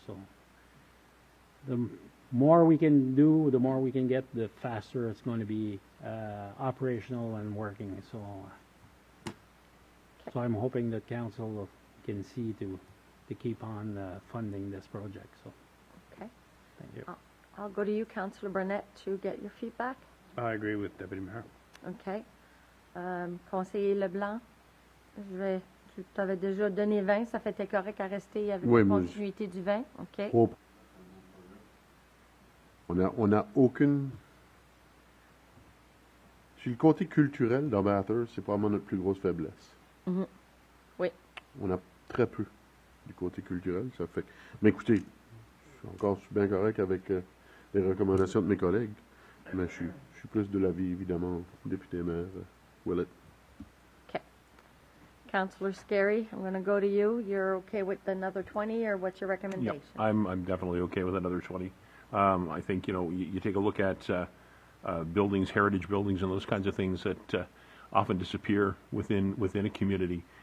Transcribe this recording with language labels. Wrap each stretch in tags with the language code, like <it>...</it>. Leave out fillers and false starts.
<en>So the more we can do, the more we can get, the faster it's going to be operational and working. So I'm hoping that council can see to keep on funding this project. So Okay. thank you. I'll go to you, Councillor Burnett, to get your feedback. I agree with Deputy Mayor. OK.</en> <fr>Conseiller Leblanc, tu t'avais déjà donné 20, ça fait t'es correct à rester avec Oui, la mais continuité du 20? OK. Oh. On a aucune... Sur le côté culturel dans Bathurst, c'est probablement notre plus grosse faiblesse. Mhm. Oui. On a très peu du côté culturel, ça fait... Mais écoutez, je suis bien correct avec les recommandations de mes collègues, mais je suis plus de l'avis, évidemment, député maire Willett. OK.</fr> <en>Councillor Scarry, I'm going to go to you. You're OK with another 20, or what's your recommendation? Yeah, I'm definitely okay with another 20. I think, you take a look at buildings, heritage buildings, and those kinds of things that often disappear within a community.</en>